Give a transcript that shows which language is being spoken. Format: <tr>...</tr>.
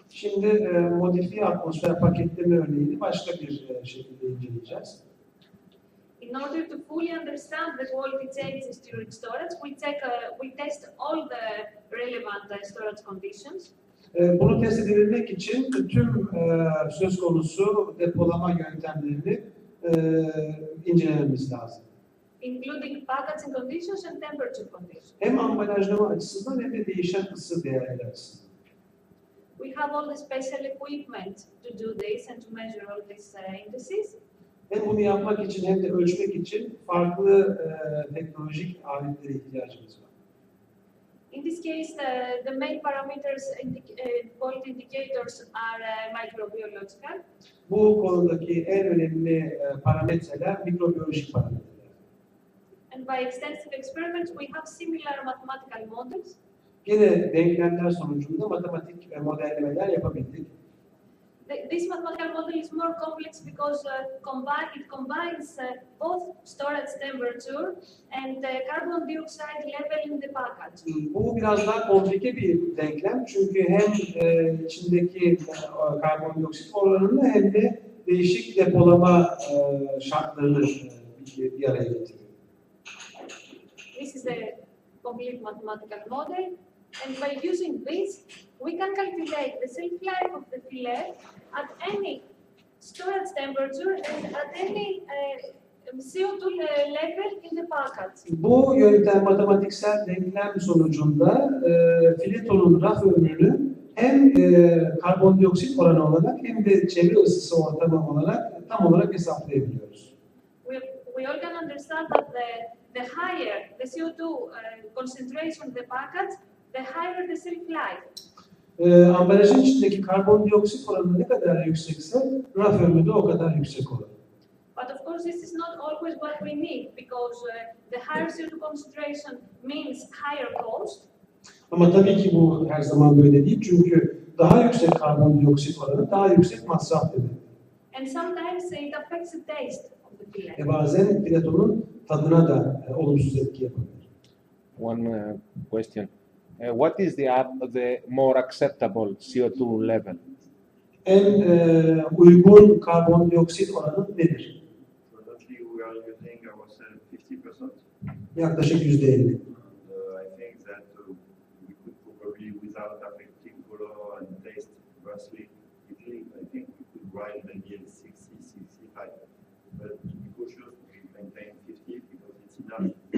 <tr>Şimdi modifiye atmosfer paketleme örneğini başka bir şekilde inceleyeceğiz.</tr> <en>In order to fully understand the quality changes during storage, we test all the relevant storage conditions.</en> <tr>Bunu test edebilmek için tüm söz konusu depolama yöntemlerini incelememiz lazım.</tr> <en>Including packaging conditions and temperature conditions.</en> <tr>Hem ambalajlama açısından hem de değişen ısı değerleri açısından.</tr> <en>We have all the special equipment to do this and to measure all these indices.</en> <tr>Hem bunu yapmak için hem de ölçmek için farklı teknolojik aletlere ihtiyacımız var.</tr> <en>In this case, the main parameters, quality indicators are microbiological.</en> <tr>Bu konudaki en önemli parametreler mikrobiyolojik parametreler.</tr> <en>And by extensive experiments, we have similar mathematical models.</en> <tr>Yine denklemler sonucunda matematik modellemeler yapabildik.</tr> <en>This mathematical model is more complex because it combines both storage temperature and carbon dioxide level in the package.</en> <tr>Bu biraz daha komplike bir denklem çünkü hem içindeki karbondioksit oranını hem de değişik depolama şartlarını bir araya getiriyor.</tr> <en>This is a complete mathematical model, and by using this, we can calculate the shelf life of the fillet at any storage temperature and at any CO2 level in the package.</en> <tr>Bu yöntem matematiksel denklem sonucunda filetonun raf ömrünü hem karbondioksit oranı olarak hem de çevre ısısı ortamı olarak tam olarak hesaplayabiliyoruz.</tr> <en>We all can understand that the higher the CO2 concentration in the package, the higher the shelf life.</en> <tr>Ambalajın içindeki karbondioksit oranı ne kadar yüksekse raf ömrü de o kadar yüksek olur.</tr> <en>But But of course, this is not always what we need because the higher CO2 concentration means higher cost.</en> <tr>Ama tabii ki bu her zaman böyle değil. Çünkü daha yüksek karbondioksit oranı daha yüksek masraf demek.</tr> <en>And sometimes it affects the taste of the fillet.</en> <tr>Bazen filetonun tadına da olumsuz etki yapabilir.</tr> <en>One question. What is the more acceptable CO2 level?</en> <tr>En uygun karbondioksit oranı nedir?</tr> <en>Currently, we are using ourselves 50%.</en> <tr>Yaklaşık %50.</tr> <en>I think that we could probably, without affecting color and taste vastly, I think we could grind maybe at 60, 65. But to be cautious, we maintain 50 because it's enough.</en>